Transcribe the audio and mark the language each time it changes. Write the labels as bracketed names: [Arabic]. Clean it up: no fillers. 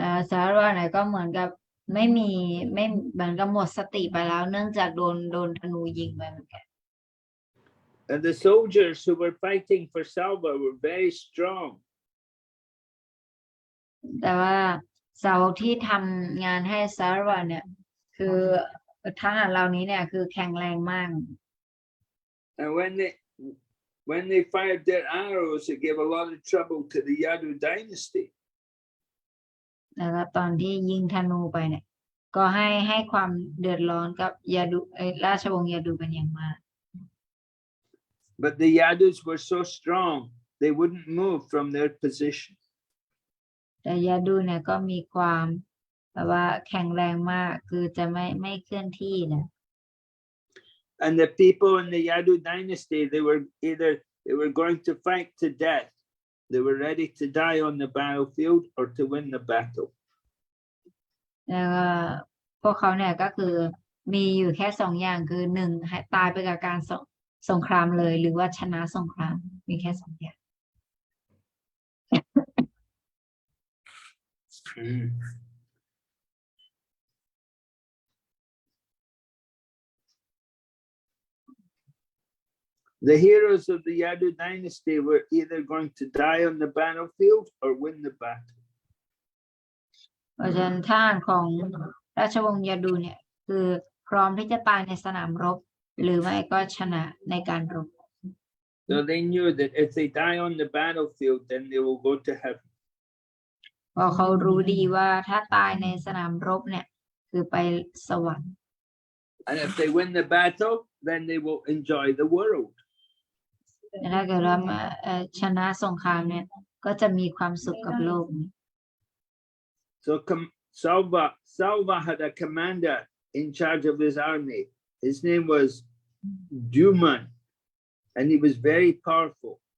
[Thai] ชาร์วาเนี่ยก็เหมือนกับไม่เหมือนกับหมดสติไปแล้วเนื่องจากโดนธนูยิงไปเหมือนกัน [English] And the soldiers who were fighting for Salva were very strong. [Thai] แต่ว่าสาวกที่ทำงานให้ชาร์วาเนี่ยคือทหารเหล่านี้เนี่ยคือแข็งแรงมาก [English] And when they fired their arrows, it gave a lot of trouble to the Yadu dynasty. [Thai] แล้วก็ตอนที่ยิงธนูไปเนี่ยก็ให้ความเดือดร้อนกับยาดูราชวงศ์ยาดูเป็นอย่างมาก [English] But the Yadus were so strong, they wouldn't move from their position. [Thai] แต่ยาดูเนี่ยก็มีความแบบว่าแข็งแรงมากคือจะไม่เคลื่อนที่นะ [English] And the people in the Yadu dynasty, they were going to fight to death. They were ready to die on the battlefield or to win the battle. [Thai] แล้วก็พวกเขาเนี่ยก็คือมีอยู่แค่2 อย่างคือ1ให้ตายไปกับการสงครามเลยหรือว่าชนะสงครามมีแค่2 อย่าง [English] The heroes of the Yadu dynasty were either going to die on the battlefield or win the battle. [Thai] เพราะฉะนั้นทหารของราชวงศ์ยาดูเนี่ยคือพร้อมที่จะตายในสนามรบหรือไม่ก็ชนะในการรบ [English] So they knew that if they die on the battlefield, then they will go to heaven. [Thai] เพราะเขารู้ดีว่าถ้าตายในสนามรบเนี่ยคือไปสวรรค์ [English] And if they win the battle, then they will enjoy the world. [Thai] แต่ถ้าเกิดว่าชนะสงครามเนี่ยก็จะมีความสุขกับโลกนี้ [English] So Salva had a commander in charge of his army. His name was Duman, and he was very powerful.